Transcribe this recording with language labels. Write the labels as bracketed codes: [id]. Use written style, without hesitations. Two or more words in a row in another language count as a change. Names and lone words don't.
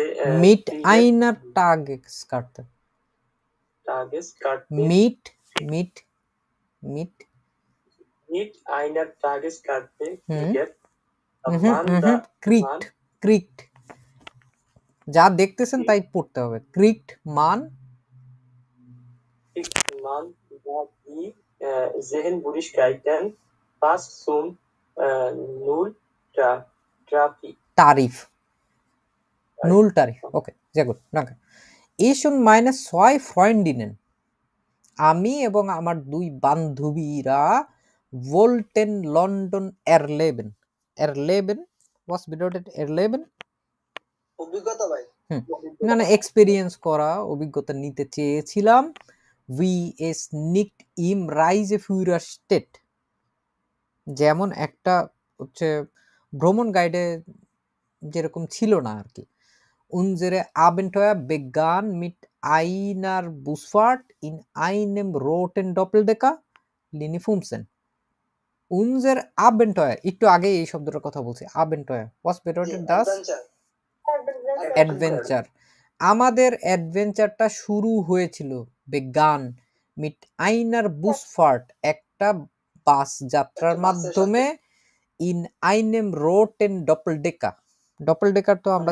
[de] Mit einer Tageskarte. Mit mit mit Mit einer Tageskarte. kriegt kriegt, [bn] যা দেখতেছেন তাই পড়তে হবে। [de] kriegt man die Sehenburigkeiten fast zum Null Tarif. Null Tarif. Okay, sehr gut, danke. Ich und meine 2 Freundinnen, [bn] আমি এবং আমার 2 বান্ধবীরা [de] wollten London erleben. Erleben, was bedeutet erleben? [bn] অভিজ্ঞতা ভাই। না এক্সপেরিয়েন্স করা, অভিজ্ঞতা নিতে চেয়েছিলাম। [de] wie es nicht im Reiseführer steht, [bn] যেমন একটা হচ্ছে ভ্রমণ গাইডে যেরকম ছিল না আর কি, [de] Unsere Abenteuer begann mit einer Busfahrt in einem roten Doppeldecker, Linie 15. Unser Abenteuer, [bn] একটু আগে এই শব্দটার কথা বলছি, [de] Abenteuer was bedeutet das অ্যাডভেঞ্চার। [bn] আমাদের অ্যাডভেঞ্চারটা শুরু হয়েছিল [de] begann mit einer Busfahrt, [bn] একটা বাস যাত্রার একটা বাসের [de] মাধ্যমে, in einem roten Doppel Decker. Doppel Decker [bn] তো আমরা